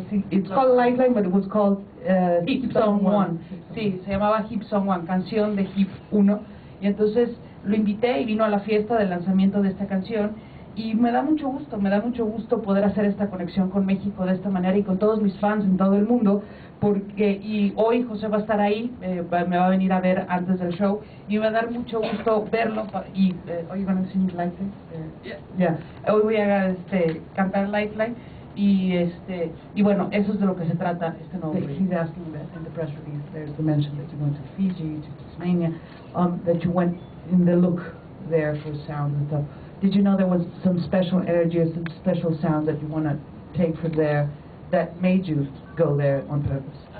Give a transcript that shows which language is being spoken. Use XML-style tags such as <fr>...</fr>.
<en>It's called Lifeline, but it was called Heap Song 1.</en> <es>Sí, se llamaba Heap Song 1, canción de Heap 1. Y entonces lo invité y vino a la fiesta del lanzamiento de esta canción. Y me da mucho gusto poder hacer esta conexión con México de esta manera y con todos mis fans en todo el mundo, y hoy José va a estar ahí, me va a venir a ver antes del show, y me va a dar mucho gusto verlo. Y hoy van a decir Lifeline, hoy voy a cantar Lifeline, y bueno, eso es de lo que se trata este nuevo proyecto.</es> <en>He's asking that in the press release there's the mention that you went to Fiji, to Tasmania, that you went in the look there for sound and stuff. Did you know there was some special energy or some special sound that you want to take from there that made you go there on purpose?</en>